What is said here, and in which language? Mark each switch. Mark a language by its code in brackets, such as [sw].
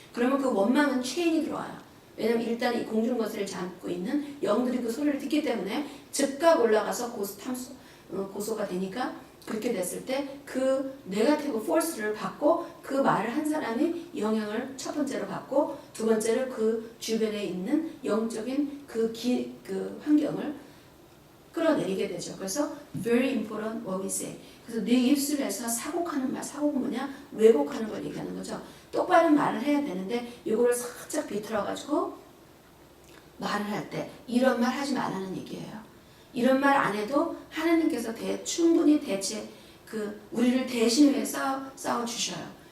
[ko] 그러면 그 원망은 체인이 들어와요. 왜냐면 일단 이 공중거슬을 잡고 있는 영들이 그 소리를 듣기 때문에 즉각 올라가서 고소가 되니까 그렇게 됐을 때 그 네거티브 포스를 받고 그 말을 한 사람이 영향을 첫 번째로 받고 두 번째로 그 주변에 있는 영적인 그 환경을 끌어내리게 되죠. 그래서 [en] very important what we say. [ko] 그래서 내 입술에서 사곡하는 말, 사곡은 뭐냐? 왜곡하는 걸 얘기하는 거죠. 똑바른 말을 해야 되는데 이거를 살짝 비틀어가지고 말을 할 때 이런 말 하지 말라는 얘기예요. 이런 말 안 해도 하나님께서 충분히 우리를 대신해 싸워 주셔요.